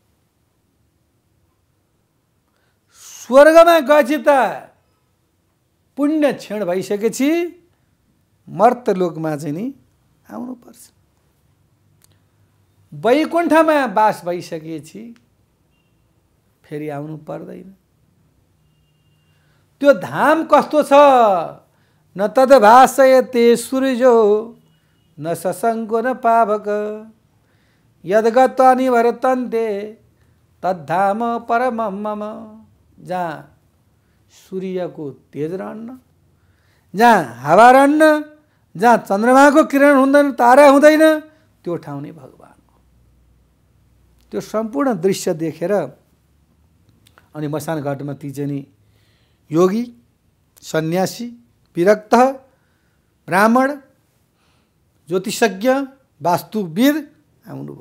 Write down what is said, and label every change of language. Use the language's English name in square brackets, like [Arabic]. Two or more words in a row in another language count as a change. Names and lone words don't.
[Nepali] स्वर्गमा गएपछि त पुण्य क्षण भइसकेपछि मर्तलोकमा चाहिँ नि आउनुपर्छ। वैकुण्ठमा बास भइसकेपछि फेरि आउनु पर्दैन। त्यो धाम कस्तो छ? [Sanskrit] न तद्भासयते सूर्यो न शशङ्को न पावक यद्गत्वा निवर्तन्ते तद्धाम परमं मम। [Nepali] जहाँ सूर्यको तेज रहन्न, जहाँ हावा रहन्न, जहाँ चन्द्रमाको किरण हुँदैन, तारा हुँदैन, त्यो ठाउँ नै भगवान हो। त्यो सम्पूर्ण दृश्य देखेर अनि मसान घाटमा ती चाहिँ नि योगी, सन्यासी, विरक्त, ब्राह्मण, ज्योतिषज्ञ, वास्तुविद आउनुभयो।